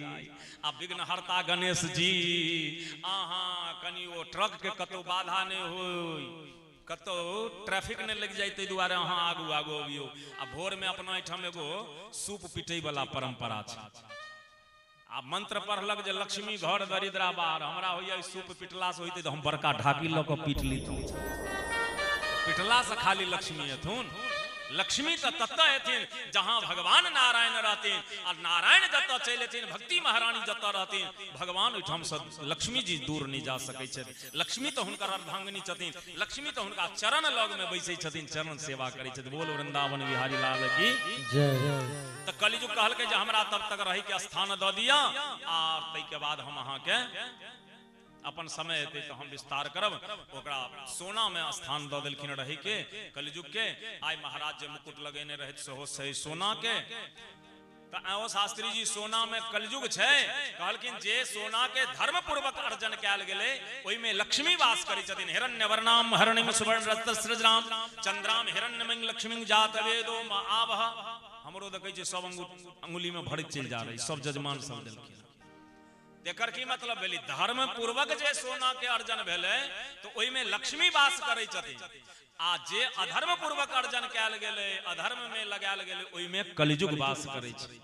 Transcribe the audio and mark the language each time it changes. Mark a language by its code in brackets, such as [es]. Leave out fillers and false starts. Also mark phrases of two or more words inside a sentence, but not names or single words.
[mai] आ विघ्नहर्ता गणेश जी अहाँ कनी ओ ट्रक के कतौ बाधा नहीं होई, कतो ट्रैफिक नहीं लग जाए, दुआरे अहाँ आगू आगू अबियो। आ भोर में अपना एठाम एगो सूप पीटे वाला परंपरा छै। आ मंत्र पढ़लक जे लक्ष्मी घर दरिद्रा बाहर। हमरा होइया सूप पिटला से होइते तो हम बड़का ढाकी ल के पीट ली, पिटला से खाली लक्ष्मी हेथुन। लक्ष्मी तो तत्ता हेथिन जहां भगवान नारायण रहतीन और नारायण जत्ता चलेथिन भक्ति महारानी जत्ता रहतीन भगवान ओठाम से लक्ष्मी जी दूर नहीं जा सकै छै। लक्ष्मी तो हुनकर अर्धांगिनी छथिन, लक्ष्मी तो हुनका चरण लग में बैसै छथिन, चरण सेवा करै छथिन। बोल वृंदावन बिहारी लाल की जय। तो कलिजुग कहलकै जे हमरा तब तक रही के स्थान द दिया और तै के बाद हम अहाँ के अपन समय हेतै तो हम विस्तार करब। ओकरा सोना में स्थान द देलखिन रही के कलिजुग के। आइ महाराज जे मुकुट लगेने रहे सेहो सही सोना के। तो आओ शास्त्री जी सोना में कलयुग छै कहलखिन जे सोना के धर्म पूर्वक अर्जन कैल गेले ओई में लक्ष्मी वास करै छथिन। [sa] हिरण्यवर्णाम हरणिम सुवर्ण रत्नस्रजराम चंद्राम हिरण्यमय लक्ष्मी जात वेदो आवह। [mai] हमरो देखै छै सब अंगुली में भरत चल जा रही, सब जजमान सब देलखिन। एकर की मतलब भेलै धर्म पूर्वक जे सोना के अर्जन भेलै तो ओई में लक्ष्मी वास करै छथिन। आ जे अधर्म पूर्वक अर्जन कैल गेलै अधर्म में लगायल गेलै ओई में कलिजुग वास करै छै।